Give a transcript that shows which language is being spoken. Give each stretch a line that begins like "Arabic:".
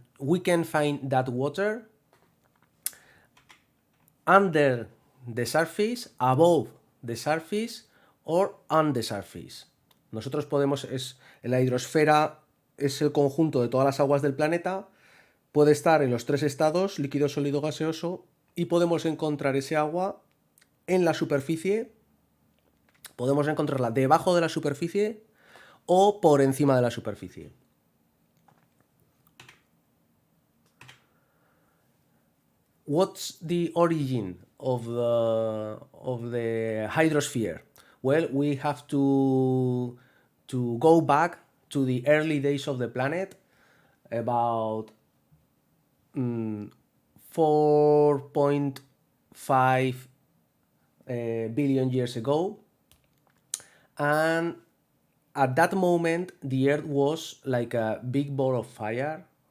English: We can find that water under the surface, above the surface, or on the surface.
Spanish: Nosotros podemos, la hidrosfera es el conjunto de todas las aguas del planeta, puede estar en los tres estados, líquido, sólido, gaseoso, y podemos encontrar ese agua en la superficie, podemos encontrarla debajo de la superficie o por encima de la superficie.
English: What's the origin of the hydrosphere? Well, we have to go back to the early days of the planet, about 4.5 billion years ago, and at that moment the Earth was like a big ball of fire.